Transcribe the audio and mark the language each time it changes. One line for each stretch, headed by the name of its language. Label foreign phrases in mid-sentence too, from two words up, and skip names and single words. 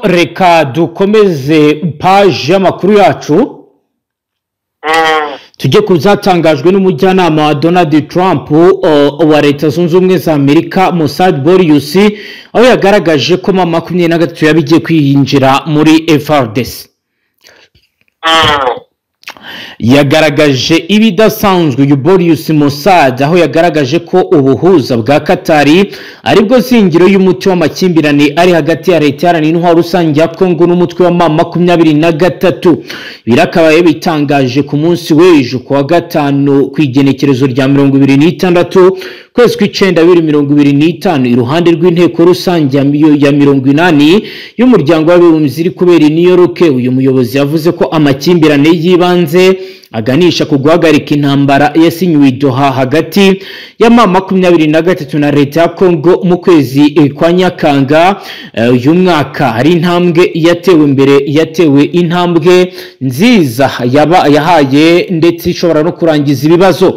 Kinyarwanda: Reka dukomeze page y'amakuru yacu tujye ku byatangajwe n'umujyanama wa Donald Trump wa Leta Zunze Ubumwe za Amerika Mossad Boryus, aho yagaragaje ko M23 yabigiye kwinjira muri FARDC. Yagaragaje ibidasanzwe uyu Boryus Mossad, aho yagaragaje ko ubuhuza bwa Katari aribwo zingiro y'umuti w'amakimbirane ari hagati ya leta iharanira intwaro rusange ya Kongo n'umutwe wa M23.
Rundi: Birakabaye bitangaje ku munsi w'ejo ku wa gatanu ku igenekerezo rya 26 kwezi kw'icenda 2025 iruhande rw'inteko rusange ya 80 y'umuryango w'abibumbye iri kubera i New York.
Kinyarwanda: Uyu muyobozi yavuze ko amakimbirane yibanze aganisha ku guhagarika intambara yasinywe i Doha hagati ya M23 na leta ya Congo mu kwezi kwa Nyakanga uyu mwaka ari intambwe yatewe intambwe nziza yahaye ndetse ishobora no kurangiza ibibazo.